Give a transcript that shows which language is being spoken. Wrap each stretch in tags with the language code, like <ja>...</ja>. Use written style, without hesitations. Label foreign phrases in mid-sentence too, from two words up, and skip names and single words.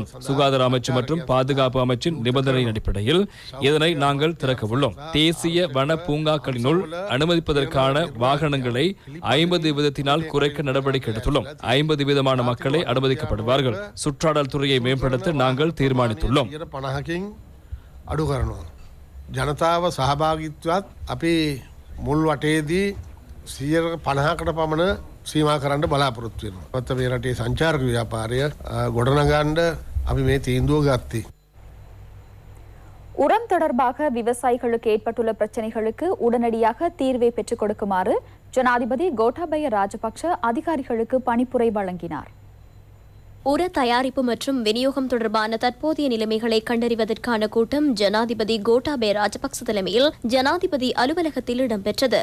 <ta>சுகாதார அமைச்சு மற்றும் பாதுகாப்பு அமைச்சின் நிபந்தனையின் அடிப்படையில் இதனை நாங்கள் திறக்க உள்ளோம். தேசிய வன பூங்காக்களினுள் அனுமதிப்பதற்கான வாகனங்களை 50 வீதத்தினால் குறைக்க நடவடிக்கை எடுத்துள்ளோம். 50 வீதமான மக்களை அனுமதிக்கப்படுவார்கள். சுற்றாடல் துறையை மேம்படுத்த நாங்கள் தீர்மானித்துள்ளோம்.</ta> <si>අඩු කරනවා. ජනතාව සහභාගීත්වයත් අපි මුල් වටේදී 50%කට පමණ සීමා කරන්න බලාපොරොත්තු වෙනවා. මත මේ රටේ සංචාරක ව්‍යාපාරය ගොඩනගන්න අපි මේ තීන්දුව ගත්තේ.</si> <ta>உரம் தொடர்பாக விவசாயிகளுக்கு ஏற்பட்டுள்ள பிரச்சினைகளுக்கு உடனடியாக தீர்வை பெற்றுக் கொடுக்குமாறு ஜனாதிபதி கோட்டாபய ராஜபக்ஷ அதிகாரிகளுக்கு பணிப்புரை வழங்கினார். உர தயாரிப்பு மற்றும் விநியோகம் தொடர்பான தற்போதைய நிலைமைகளை கண்டறிவதற்கான கூட்டம் ஜனாதிபதி கோட்டாபய ராஜபக்ச தலைமையில் ஜனாதிபதி அலுவலகத்தில் இடம்பெற்றது.</ta>